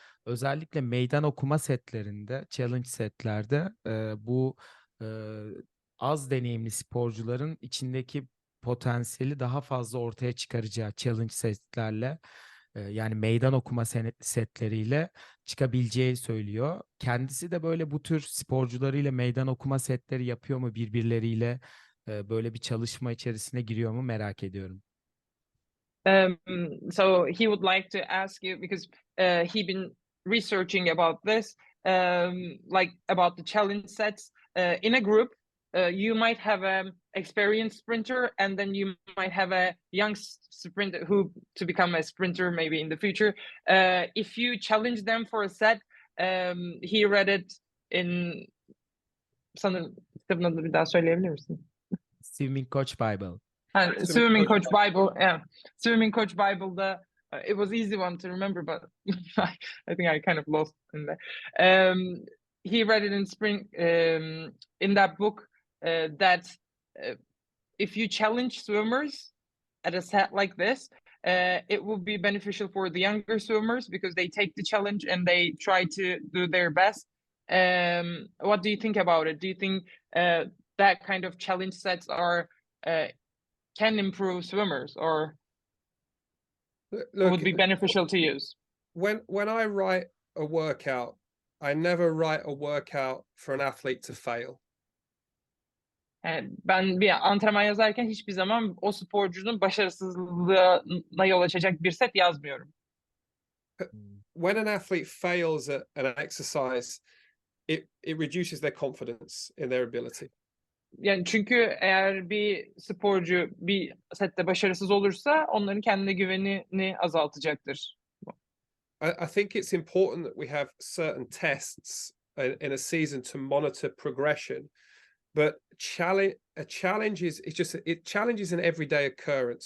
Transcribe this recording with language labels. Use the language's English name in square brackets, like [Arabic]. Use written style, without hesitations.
[Turkish] Özellikle meydan okuma setlerinde, challenge setlerde bu e, az deneyimli sporcuların içindeki potansiyeli daha fazla ortaya çıkaracağı challenge setlerle, yani meydan okuma setleriyle çıkabileceği söylüyor. Kendisi de böyle bu tür sporcularıyla meydan okuma setleri yapıyor mu, birbirleriyle böyle bir çalışma içerisine giriyor mu merak ediyorum. [English] So he would like to ask you, because he been researching about this, like about the challenge sets in a group. You might have an experienced sprinter, and then you might have a young sprinter who to become a sprinter maybe in the future. If you challenge them for a set, he read it in, [Turkish] sanırım kitabın adını bir daha söyleyebilir misin? [English] Swimming Coach Bible. Swimming Coach Bible, yeah. Swimming Coach Bible'da it was easy one to remember, but I think I kind of lost in there. He read it in spring in that book that if you challenge swimmers at a set like this, it will be beneficial for the younger swimmers because they take the challenge and they try to do their best. What do you think about it? Do you think that kind of challenge sets can improve swimmers, or Look, would be beneficial to use? when I write a workout, I never write a workout for an athlete to fail. [Turkish] Yani ben bir antrenman yazarken hiçbir zaman o sporcunun başarısızlığına yol açacak bir set yazmıyorum. [English] When an athlete fails at an exercise, it reduces their confidence in their ability. [Turkish] Yani çünkü eğer bir sporcu bir sette başarısız olursa onların kendine güvenini azaltacaktır. [English] I think it's important that we have certain tests in a season to monitor progression, but a challenge is challenge is an everyday occurrence.